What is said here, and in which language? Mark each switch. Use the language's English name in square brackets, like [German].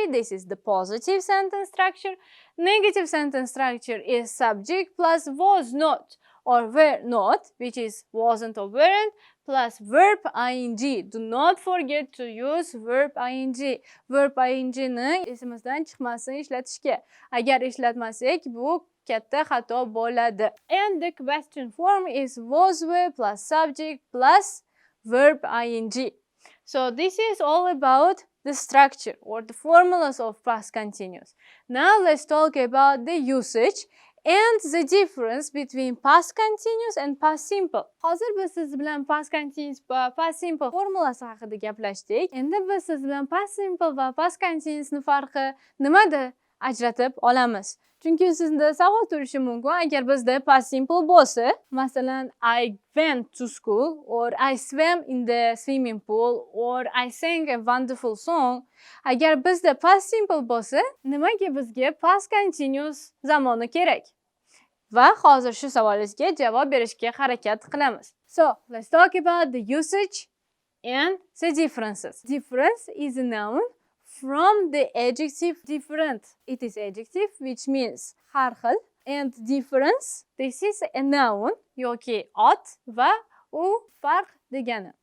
[English] This is the positive sentence structure. Negative sentence structure is subject plus was not or were not, which is wasn't or weren't, plus verb ing. Do not forget to use verb ing. [Uzbek] Verb ing ni esimizdan chiqmasin ishlatishga. Agar ishlatmasak bu katta xato bo'ladi. [English] And the question form is was were plus subject plus verb ing. So this is all about the structure or the formulas of past continuous. Now let's talk about the usage and the difference between past continuous and past simple. [Uzbek] Hozir biz siz bilan past continuous va past simple formulasi haqida gaplashdik. Endi biz siz bilan past simple va past continuous ni farqi nimada ajratib olamiz. Chunki sizda savol turishi mumkin, agar bizda past simple bo'lsa, masalan, [English] I went to school or I swam in the swimming pool or I sang a wonderful song. [Uzbek] Agar bizda past simple bo'lsa, nimaga bizga past continuous zamoni kerak? Va hozir shu savolingizga javob berishga harakat qilamiz. [English] So, let's talk about the usage and the differences. Difference is a noun from the adjective different. It is adjective which means [Uzbek] har xil, [English] and difference, this is a noun [Uzbek] yoki ot va u farq degani.